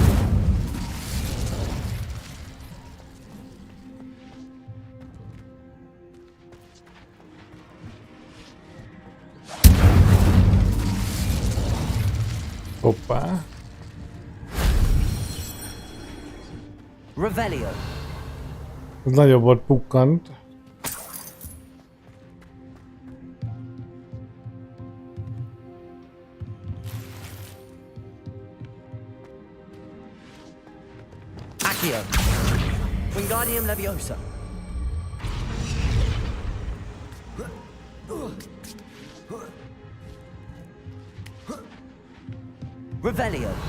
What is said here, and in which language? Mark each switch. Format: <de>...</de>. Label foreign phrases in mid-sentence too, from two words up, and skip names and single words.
<hu>Hoppá. Revelio. Ez nagyobb volt pukkant. Accio. Wingardium Leviosa. Revelio.</hu>